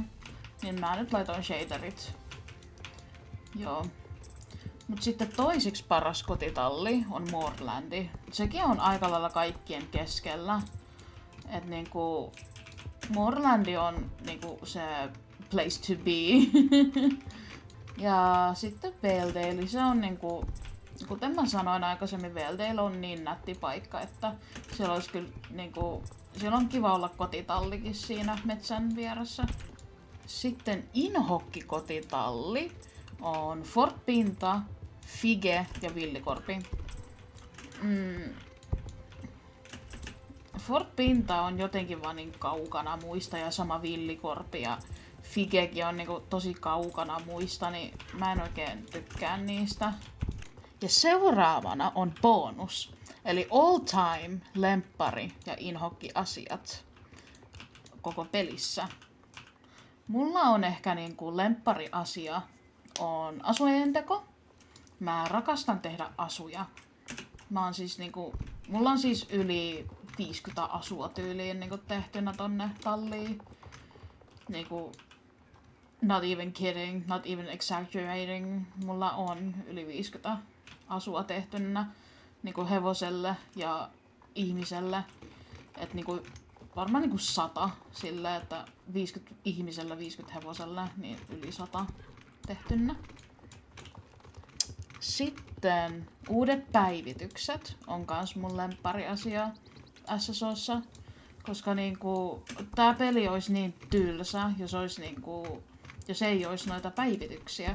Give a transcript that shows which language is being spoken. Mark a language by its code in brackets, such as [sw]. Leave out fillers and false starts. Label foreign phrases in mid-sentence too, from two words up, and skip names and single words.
[fi] Niin mä nyt laitoin shaderit. Joo. Mut sitten toisiksi paras kotitalli on Moorlandi. Sekin on aika lailla kaikkien keskellä. Et niinku... Moorlandi on niinku se [en] place to be. [fi] Ja sitten Valedale, se on niinku... Kuten mä sanoin aikaisemmin, Valedale on niin nätti paikka, että siellä olisi kyllä niinku... Siellä on kiva olla kotitallikin siinä metsän vieressä. Sitten inhokkikotitalli on Fort Pinta, Fige ja Villikorpi. Fort Pinta on jotenkin vaan niin kaukana muista ja sama Villikorpi ja Figekin on niinku tosi kaukana muista, niin mä en oikein tykkää niistä. Ja seuraavana on bonus, eli [en] all time, [fi] lemppari ja inhokki-asiat koko pelissä. Mulla on ehkä niinku lemppari-asia on asujen teko. Mä rakastan tehdä asuja. Mä oon siis niinku, mulla on siis yli 50 asua tyyliin niinku tehtynä tonne talliin. Niinku, [en] not even kidding, not even exaggerating. [fi] Mulla on yli 50 asua tehtynä niinku hevoselle ja ihmiselle. Et niinku, varmaan niinku 100 silleen, että 50 ihmiselle, 50 hevoselle, niin yli 100 tehtynä. Sitten uudet päivitykset on kans mun lemppariasia SSOssa, koska niinku tää peli olisi niin tylsä, jos ei olisi noita päivityksiä.